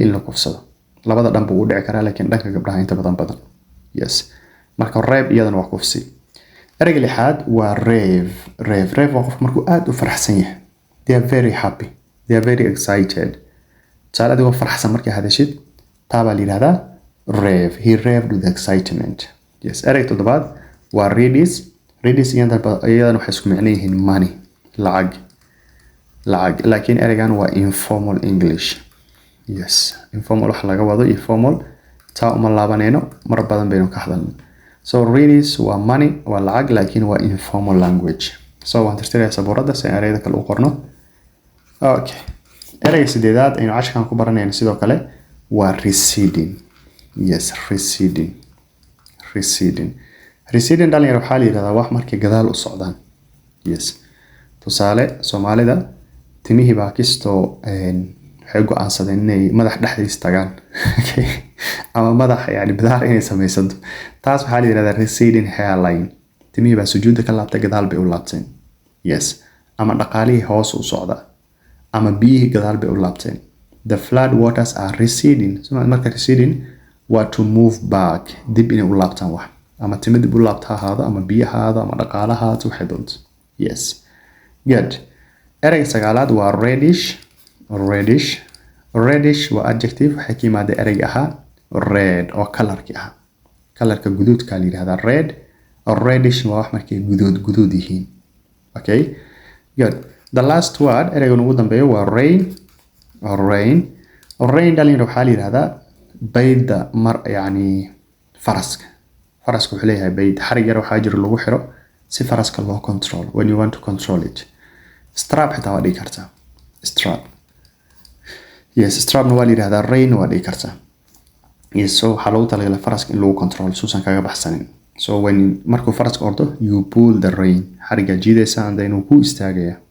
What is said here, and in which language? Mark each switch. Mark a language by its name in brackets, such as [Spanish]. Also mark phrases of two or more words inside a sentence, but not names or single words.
[Somali] in la kufsado labada dhanba uu dhici karaa laakiin dhanka gabdhaha inta badan yes marka rap iyadana waa kufsi ereyga lixaad waa rave waa qof markuu aad u faraxsan yahay [English] they are very happy they are very excited [Somali] taala adigoo faraxsan markay hadashid taaba la yiraahdaa rave [English] he raved with excitement [Somali] yes ereyga toddobaad waa redis iyadana waxay isku macno yihiin money lacag laakiin ereygan waa [English] informal English [Somali] yes informal wax laga wado iyo formal taa uma laabanayno mar badan baynu ka hadalnay so redis waa money waa lacag laakiin waa [English] informal language [Somali] so waan tirtirayaa sabuuradda si ereyada kale u qorno okay ereyga sideedaad aynu cashkan ku baranayno sidoo kale waa receding yes receding dhalinyaro waxaa la yidhahdaa wax markay gadaal u socdaan yes tusaale Soomaalida timihii baa kistoo waxay go'aansadeen inay madax dhexdiisa tagaan ama madax yani bidaar inay sameysado taas waxaa la yiraahdaa [English] receding hairline [Somali] timihii baa sujuudda ka laabtay gadaal bay u laabteen yes ama dhaqaalihii hoos u socda ama biyihii gadaal bay u laabteen [English] the flood waters are receding [Somali] so marka receding waa [English] to move back [Somali] dib inay u laabtaan wax ama timo dib u laabta ahaado ama biyahaada ama dhaqaalahaada waxay doonto yes good ereyga sagaalaad waa reddish waa adjective waxay ka yimaada ereyga ahaa red oo colorki ah colorka guduudka la yiraahdaa red reddish waa wax markay guduud yihiin okay good [English] the last word [Somali] ereyga ugu dambeeyo waa rain dhalinyaro waxaa la yiraahdaa bayda mar yani faraska wuxuu leeyahay bayd xarig yar waxaa jira lagu xiro si faraska loo control [English] when you want to control it strap [Somali] xitaa waa dhigi kartaa strapna waa la yiraahdaa rain waa dhigi kartaa yes so waxaa loogu talagalay faraska in lagu control suusan kaga baxsanin [English] So when [Somali] markuu faraska ordo, [English] you pull the rein. [Somali] xariga jiidaysa [English] and then [Somali] wuu ku istaagaya